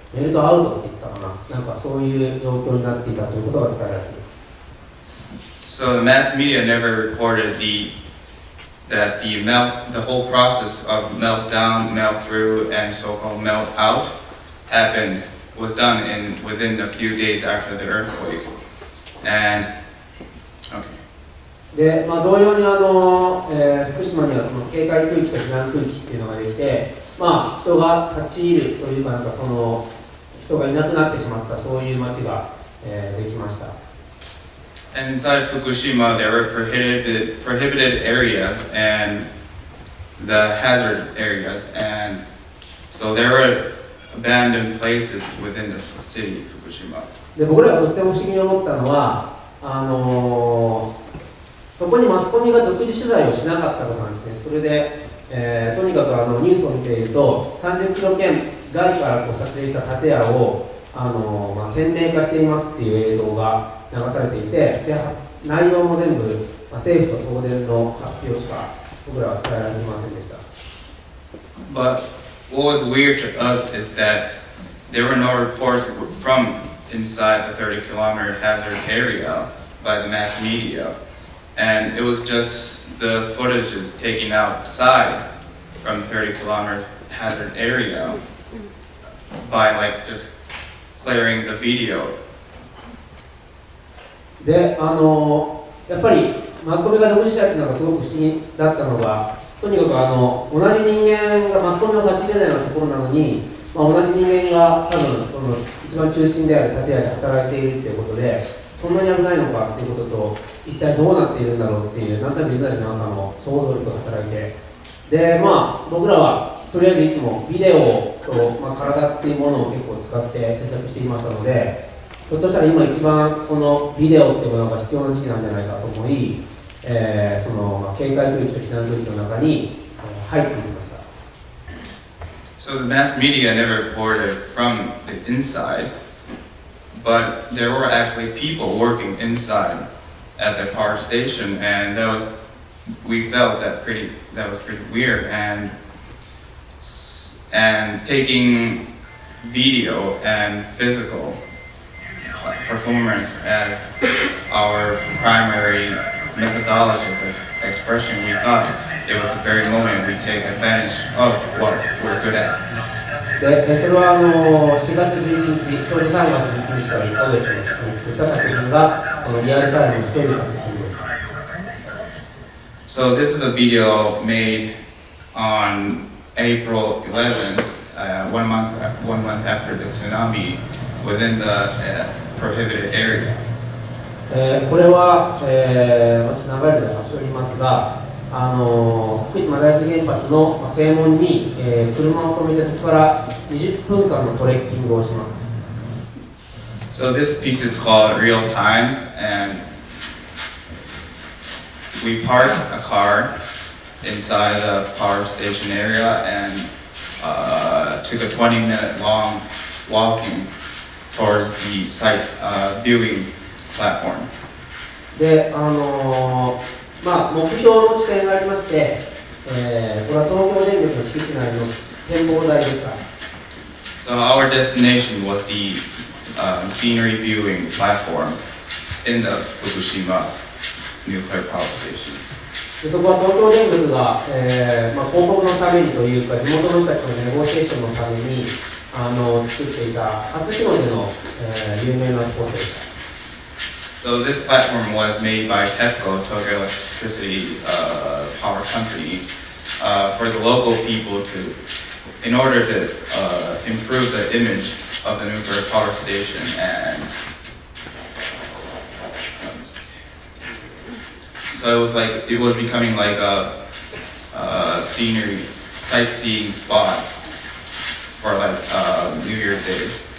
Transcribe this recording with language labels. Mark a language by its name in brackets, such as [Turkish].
[Japanese] メルトアウトって言ってたかな、なんかそういう状況になっていたということが伝えられています。 [English] So the mass media never reported that the whole process of meltdown, melt through, and so-called melt out was done within a few days after the earthquake. And okay. [Japanese] で、同様に福島にはその警戒区域と避難区域っていうのができて、人が立ち入るというか、その人がいなくなってしまったそういう町が、できました。 [English] And inside Fukushima, there were prohibited areas and the hazard areas, and so there were abandoned places within the city of Fukushima. [Japanese] で、僕らがとっても不思議に思ったのは、そこにマスコミが独自取材をしなかったことなんですね。それで、とにかくニュースを見ていると、30キロ圏外から撮影した建屋を鮮明化していますっていう映像が流されていて、で内容も全部、政府と東電の発表しか僕らは伝えられていませんでした。 [English] But what was weird to us is that there were no reports from inside the 30-kilometer hazard area by the mass media, and it was just the footages taken outside from the 30-kilometer hazard area by just clearing the video. [Japanese] で、やっぱりマスコミが独自したやつのがすごく不思議だったのが、とにかく同じ人間がマスコミの立ち入れないようなところなのに、同じ人間が多分その一番中心である建屋で働いているということで、そんなに危ないのかということと、一体どうなっているんだろうっていう、なんとなく自分たちの中の想像力が働いて、で、僕らはとりあえずいつもビデオと、体っていうものを結構使って制作していましたので、ひょっとしたら今一番このビデオっていうものが必要な時期なんじゃないかと思い、その警戒区域と避難区域の中に入っていきました。 [English] So the mass media never reported from the inside, but there were actually people working inside at the power station, and we felt that was pretty weird, and taking video and physical performance as our primary methodology of expression, we thought it was the very moment we take advantage of what we're good at. [Japanese] で、それは4月11日、ちょうど3月11日から1ヶ月の期間に作った作品がこのリアルタイムにしている作品です。 [English] So this is a video made on April 11, one month after the tsunami within the prohibited area. [Japanese] これは、ちょっと長い間しておりますが、福島第一原発の正門に、車を止めてそこから20分間のトレッキングをします。 [English] So this piece is called Real Times, and we parked a car inside the power station area and took a 20-minute long walking towards the site viewing platform. [Japanese] で、目標の地点がありまして、これは東京電力の敷地内の展望台でした。 [English] So our destination was the scenery viewing platform in the Fukushima nuclear power station. [Japanese] でそこは東京電力が、広告のためにというか地元の人たちのネゴシエーションのために作っていた初日の出の、有名なスポットでした。 [English] So this platform was made by TEPCO, Tokyo Electricity Power Company, for the local people in order to improve the image of the nuclear power station, and so it was becoming like a scenery sightseeing spot for New Year's Day.